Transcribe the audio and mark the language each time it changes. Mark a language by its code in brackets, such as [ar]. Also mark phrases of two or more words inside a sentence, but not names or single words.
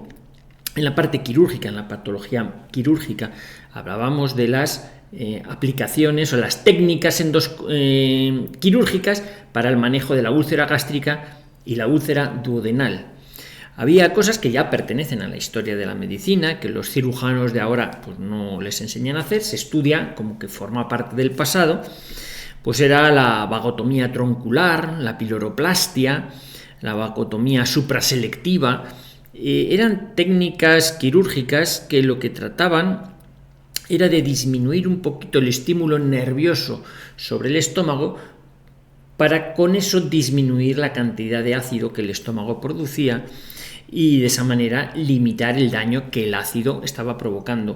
[es] En la parte quirúrgica, en la patología quirúrgica, hablábamos de las aplicaciones o las técnicas quirúrgicas para el manejo de la úlcera gástrica y la úlcera duodenal. Había cosas que ya pertenecen a la historia de la medicina, que los cirujanos de ahora pues no les enseñan a hacer, se estudia como que forma parte del pasado, pues era la vagotomía troncular, la piloroplastia, la vagotomía supraselectiva. Eran técnicas quirúrgicas que lo que trataban era de disminuir un poquito el estímulo nervioso sobre el estómago para con eso disminuir la cantidad de ácido que el estómago producía y de esa manera limitar el daño que el ácido estaba provocando.